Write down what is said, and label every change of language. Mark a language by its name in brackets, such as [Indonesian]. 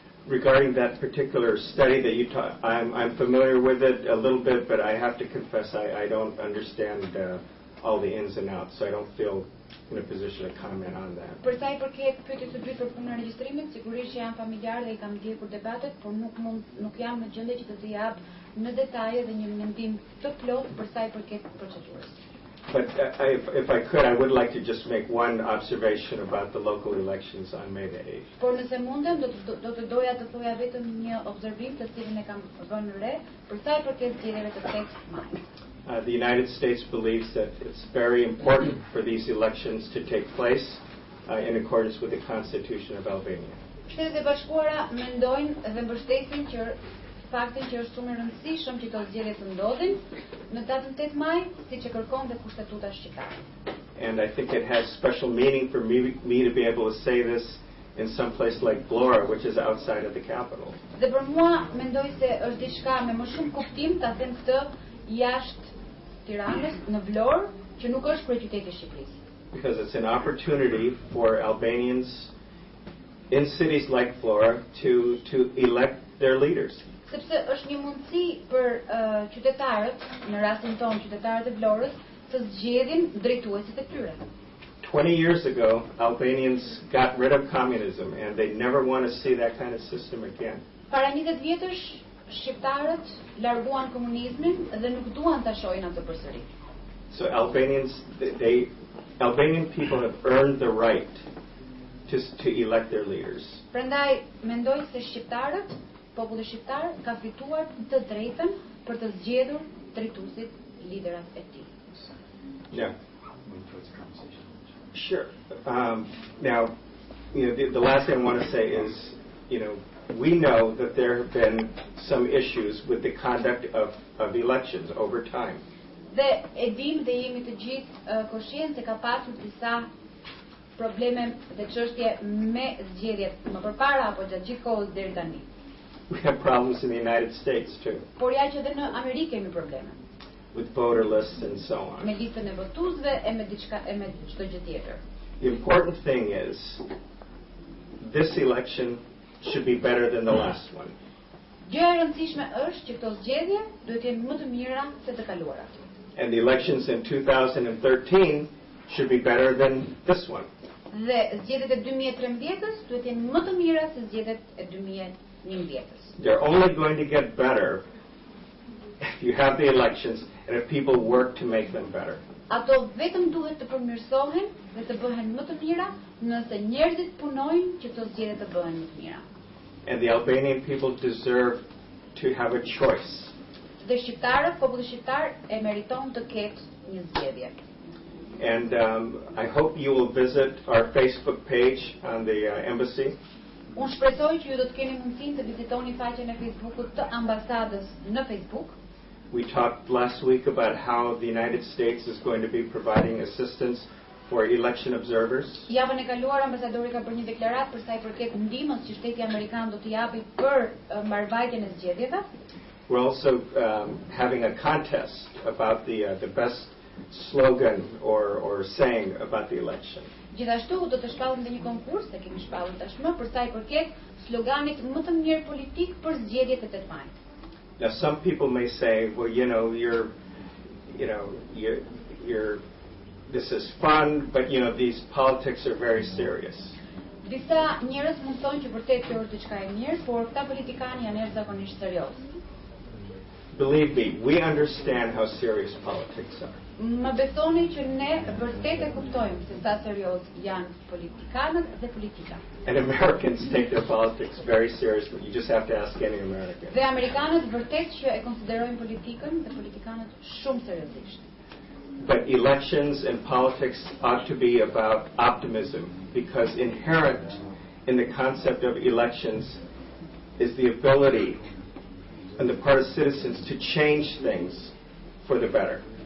[English] Regarding that particular study that you taught, I'm familiar with it a little bit, but I have to confess I don't understand all the ins and outs, so I don't feel in a position to comment on that. [Albanian] Për sa I përket pyetjes së dytë për punën e regjistrimit, sigurisht që jam familjar dhe I kam ndjekur debatet, por nuk jam në gjendje që të jap në detaje dhe një mendim të plotë për sa I përket procedurës. [English] But if I could, I would like to just make one observation about the local elections on May the 8th. [Albanian] Por nëse mundem, do të doja të thoja vetëm një observim të cilin e kam vënë re për sa I përket zgjedhjeve të 8 maj. [English] The United States believes that it's very important for these elections to take place in accordance with the Constitution of Albania. [Albanian] Shtetet e Bashkuara mendojnë dhe mbështesin që faktin që është shumë e rëndësishëm që këto zgjedhje të ndodhin në datën 8 maj, siç e kërkon dhe Kushtetuta Shqiptare. [English] And I think it has special meaning for me to be able to say this in some place like Vlore, which is outside of the capital. [Albanian] Dhe për mua mendoj se është diçka me më shumë kuptim ta them këtë jashtë Tiranës, në Vlorë, që nuk është kryeqyteti I Shqipërisë. [English] Because it's an opportunity for Albanians in cities like Vlore to elect their leaders. [Albanian] Sepse është një mundësi për qytetarët, në rastin tonë qytetarët e Vlorës, të zgjedhin drejtuesit e tyre. [English] 20 years ago, Albanians got rid of communism, and they never want to see that kind of system again. [Albanian] Para 20 vjetësh, shqiptarët larguan komunizmin dhe nuk duan ta shohin atë përsëri. [English] So Albanian people have earned the right to elect their leaders. [Albanian] Prandaj mendoj se shqiptarët, populli shqiptar ka fituar të drejtën për të zgjedhur drejtuesit, liderat e tij. [English] Yeah. Sure. Now, the last thing I want to say is, we know that there have been some issues with the conduct of elections over time. [Albanian] Dhe e dim dhe jemi të gjithë koshient se ka pasur disa probleme dhe çështje me zgjedhjet më përpara apo gjatë gjithë kohës deri tani. [English] We have problems in the United States too. [Albanian] Por ja që edhe në Amerikë kemi probleme. [English] With voter lists and so on. [Albanian] Me listën e votuesve e me çdo gjë tjetër. [English] The important thing is this election should be better than the last one. [Albanian] Gjëja e rëndësishme është që këto zgjedhje duhet të jenë më të mira se të kaluarat. [English] And the elections in 2013 should be better than this one. [Albanian] Dhe zgjedhjet e 2013-s duhet të jenë më të mira se zgjedhjet e 2011-s. [English] They're only going to get better if you have the elections and if people work to make them better. [Albanian] Ato vetëm duhet të përmirësohen dhe të bëhen më të mira nëse njerëzit punojnë që këto zgjedhje të bëhen më të mira. [English] And the Albanian people deserve to have a choice. [Albanian] Dhe shqiptarët, populli shqiptar e meriton të ketë një zgjedhje. [English] And I hope you will visit our Facebook page on the embassy. [Albanian] Unë shpresoj që ju do të keni mundësinë të vizitoni faqen e Facebookut të ambasadës në Facebook. [English] We talked last week about how the United States is going to be providing assistance for election observers. [Albanian] Javën e kaluar ambasadori ka bërë një deklaratë për sa I përket ndihmës që shteti amerikan do t'i japë për mbarvajtjen e zgjedhjeve. [English] We're also having a contest about the best slogan or saying about the election. [Albanian] Gjithashtu do të shpallim dhe një konkurs, e kemi shpallur tashmë për sa I përket sloganit më të mirë politik për zgjedhjet e 8 majit. [English] Now, some people may say, well, you're this is fun, but these politics are very serious. [Albanian] Disa njerëz mund thonë që vërtet kjo është diçka e mirë, por këta politikanë janë jashtëzakonisht serioz. [English] Believe me, we understand how serious politics are. [Albanian] Më besoni që ne vërtet e kuptojmë se sa serioz janë politikanët dhe politika. [English] And Americans take their politics very seriously. You just have to ask any American. [Albanian] Dhe amerikanët vërtet që e konsiderojnë politikën dhe politikanët shumë seriozisht. [English] But elections and politics ought to be about optimism, because inherent in the concept of elections is the ability on the part of citizens to change things for the better.